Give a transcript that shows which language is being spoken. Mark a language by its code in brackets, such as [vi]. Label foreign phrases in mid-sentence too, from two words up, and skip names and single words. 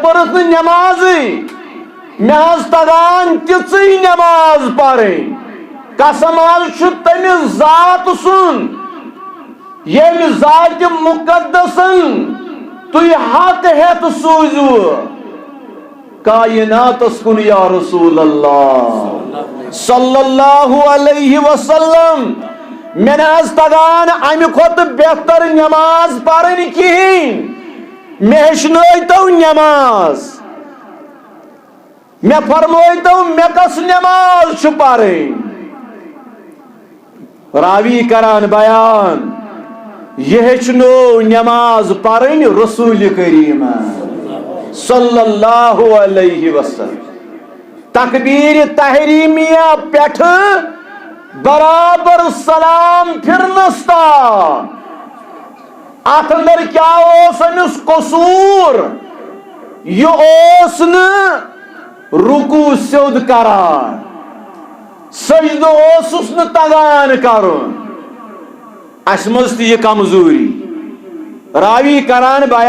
[ks] پٔرٕتھ نہٕ نٮ۪مازٕے مےٚ حظ تگان تِژٕے نٮ۪ماز پرٕنۍ قسم حظ چھُ تٔمِس ذات سُنٛد ییٚمہِ ذاتِ مُقدسن تُہۍ حق ہٮ۪تھ سوٗزوٕ کائناتس کُن [ar] یا رسول اللہ صلی اللہ علیہ وسلم [ks] مےٚ نہ حظ تگان امہِ کھۄتہٕ بہتر نٮ۪ماز پرٕنۍ کِہیٖنۍ مےٚ ہیٚچھنٲیتو نٮ۪ماز مےٚ فرمٲیتو مےٚ کۄس نٮ۪ماز چھِ پرٕنۍ راوی کران بیان یہ ہیٚچھنو نٮ۪ماز پرٕنۍ رسول کریم [ar] صلی اللہ علیہ وسلم [ks] تکبیر تحریمیہ پٮ۪ٹھٕ برابر سلام پھرنس تام اتھ اندر کیا اوس أمِس قصوٗر یہِ اوس نہٕ رکوع سیوٚد کران سجدٕ اوسُس نہٕ تگان کرُن اسہِ منٛز تہِ یہِ کمزوٗری راوی کران